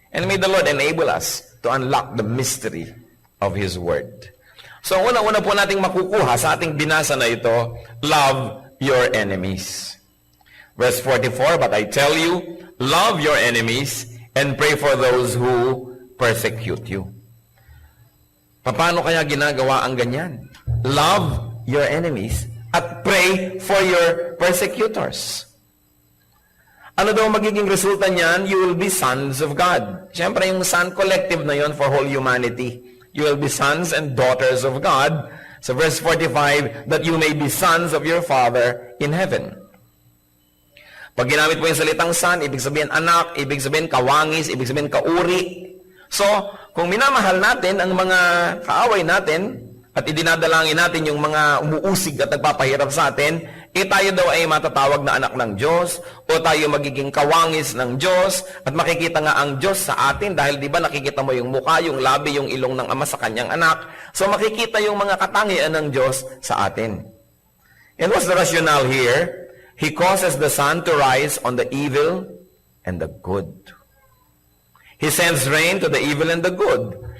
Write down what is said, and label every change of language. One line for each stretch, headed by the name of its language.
English: And may the Lord enable us to unlock the mystery of His Word.
Filipino: So, una-una po nating makukuha sa ating binasa na ito,
English: love your enemies. Verse 44, but I tell you, love your enemies and pray for those who persecute you.
Filipino: Paano kaya ginagawa ang ganyan?
English: Love your enemies at pray for your persecutors.
Filipino: Ano daw magiging resulta niyan?
English: You will be sons of God.
Filipino: Siyempre, yung
English: son collective na yon for whole humanity. You will be sons and daughters of God. So verse 45, that you may be sons of your Father in heaven.
Filipino: Pag ginamit po yung salitang son, ibig sabihin anak, ibig sabihin kawangis, ibig sabihin kauri. So, kung minamahal natin ang mga kaaway natin, at idinadalangin natin yung mga umuusig at nagpapahirap sa atin, tayo daw ay matatawag na anak ng Diyos, o tayo magiging kawangis ng Diyos, at makikita nga ang Diyos sa atin, dahil di ba nakikita mo yung mukha, yung labi, yung ilong ng Ama sa kanyang anak, so makikita yung mga katangian ng Diyos sa atin.
English: And what's the rationale here? He causes the sun to rise on the evil and the good. He sends rain to the evil and the good.